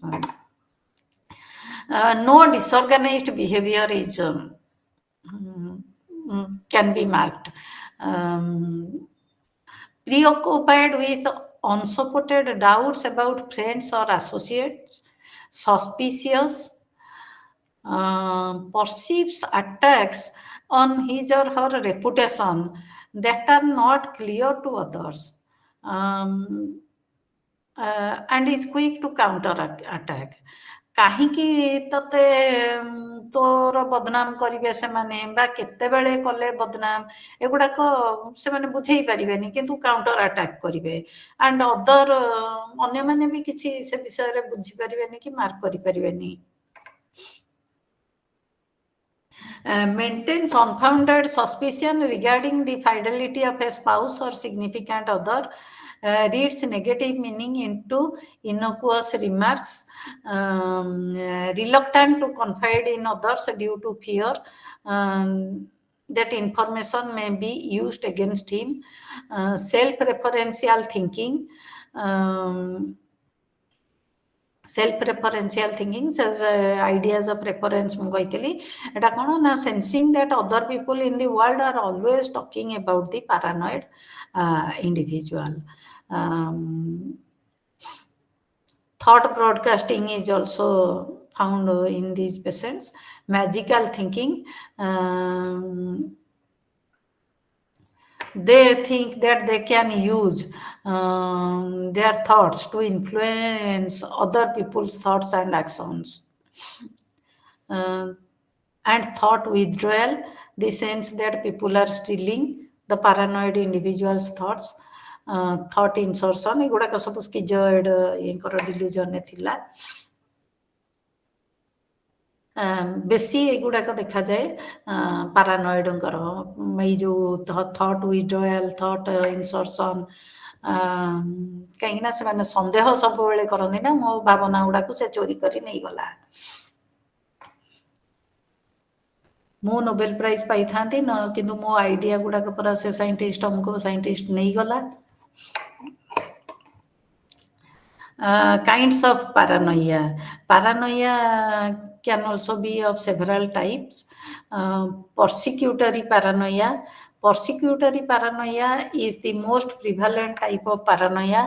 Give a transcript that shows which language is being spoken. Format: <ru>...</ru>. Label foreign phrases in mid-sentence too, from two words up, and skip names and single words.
<en>No disorganized behavior is can be marked. Preoccupied with unsupported doubts about friends or associates, suspicious, perceives attacks on his or her reputation that are not clear to others, and is quick to counter attack.</en> <or>କାହିଁକି ତତେ ତୋର ବଦନାମ କରିବେ ସେମାନେ, ବା କେତେବେଳେ କଲେ ବଦନାମ, ଏଗୁଡ଼ାକ ସେମାନେ ବୁଝେଇ ପାରିବେନି, କିନ୍ତୁ</or> <en>counter attack</en> <or>କରିବେ।</or> <en>and other</en> <or>ଅନ୍ୟମାନେ ବି କିଛି ସେ ବିଷୟରେ ବୁଝିପାରିବେନି କି ମାର୍କ କରିପାରିବେନି।</or> <en>Maintains unfounded suspicion regarding the fidelity of a spouse or significant other, reads negative meaning into innocuous remarks, reluctant to confide in others due to fear that information may be used against him, self-referential thinking. Self-referential thinking says ideas of reference</en> <or>ମୁଁ କହିଥିଲି, ଏଟା କ'ଣ ନା</or> <en>sensing that other people in the world are always talking about the paranoid individual. Thought broadcasting is also found in these patients. Magical thinking, they think that they can use their thoughts to influence other people's thoughts and actions. And thought withdrawal, the sense that people are stealing the paranoid individual's thoughts. Thought insertion,</en> <or>ଏଗୁଡ଼ାକ ସବୁ ସ୍କିଜଏଡ୍ ଇଏଙ୍କର ଡିଲ୍ୟୁଜନରେ ଥିଲା। ବେଶୀ ଏଗୁଡ଼ାକ ଦେଖାଯାଏ ପାରାନଏଡଙ୍କର, ଏଇ ଯେଉଁ</or> <en>thought withdrawal, thought insertion.</en> <or>କାହିଁକିନା ସେମାନେ ସନ୍ଦେହ ସବୁବେଳେ କରନ୍ତି ନା, ମୋ ଭାବନା ଗୁଡ଼ାକୁ ସେ ଚୋରି କରି ନେଇଗଲା। ମୁଁ</or> <en>Nobel Prize</en> <or>ପାଇଥାନ୍ତି, କିନ୍ତୁ ମୋ ଆଇଡ଼ିଆ ଗୁଡ଼ାକ ପରା ସେ ସାଇଣ୍ଟିଷ୍ଟ, ଅମୁକ ସାଇଣ୍ଟିଷ୍ଟ ନେଇଗଲା।</or> <en>Kinds of paranoia. Paranoia can also be of several types. Persecutory paranoia. Persecutory paranoia is the most prevalent type of paranoia.</en>